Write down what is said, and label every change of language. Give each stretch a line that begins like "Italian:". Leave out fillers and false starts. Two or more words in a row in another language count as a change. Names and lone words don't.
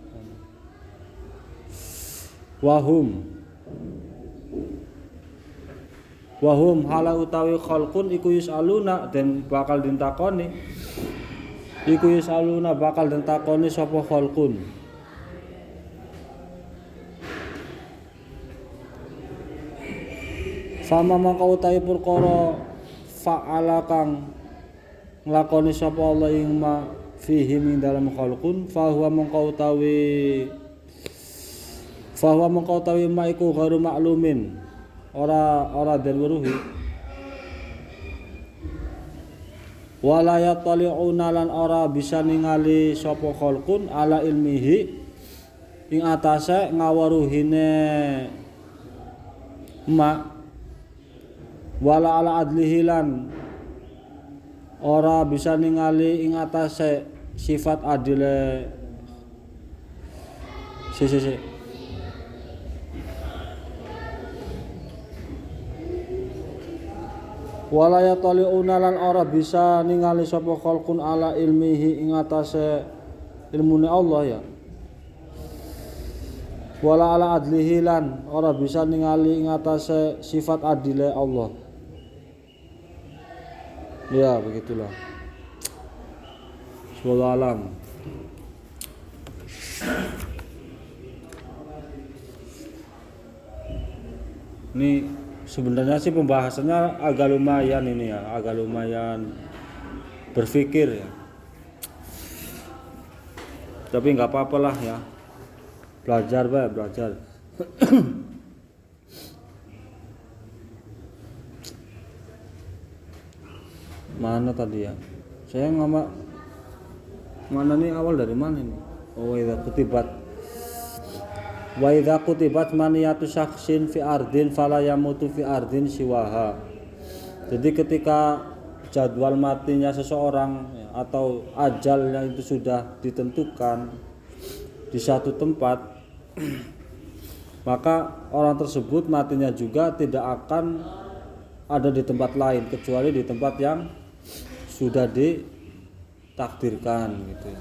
Arabic: وهم حالا
Javanese: utawi khalqun iku yusaluna den bakal ditakoni sapa
Arabic: خلق فما
Javanese: mangka utawi perkara fa'ala kang nglakoni sapa Allah ing
Arabic: ما فيه من
Javanese: dalam
Arabic: خلق فهو
Javanese: mangka utawi ma iku
Arabic: غير معلوم
Javanese: ora den weruhi
Arabic: ولا يطلعون
Javanese: lan ora bisa ningali sapa
Arabic: خلق على علمه
Javanese: ing atase ngawaruhine
Arabic: ما ولا على عدله
Javanese: lan ora bisa ningali ing atase sifat adile
Arabic: ولا يطلعون
Javanese: lan ora bisa ningali sapa
Arabic: خلق على علمه
Javanese: ing atase ilmune Allah ya
Arabic: ولا على عدله
Javanese: lan ora bisa ningali ing atase sifat adile Allah ya begitulah
Arabic: والله أعلم.
Indonesian: Ini sebenarnya sih pembahasannya agak lumayan ini ya, agak lumayan berpikir ya. Tapi nggak apa-apa lah ya, belajar bah, belajar. Mana tadi ya? Saya ngama mana nih awal dari mana nih?
Arabic: أوه إذا كتبت منية شخص في أرض فلا يموت في أرض سواها.
Indonesian: Jadi ketika jadwal matinya seseorang ya, atau ajalnya itu sudah ditentukan di satu tempat, maka orang tersebut matinya juga tidak akan ada di tempat lain kecuali di tempat yang sudah ditakdirkan gitu ya.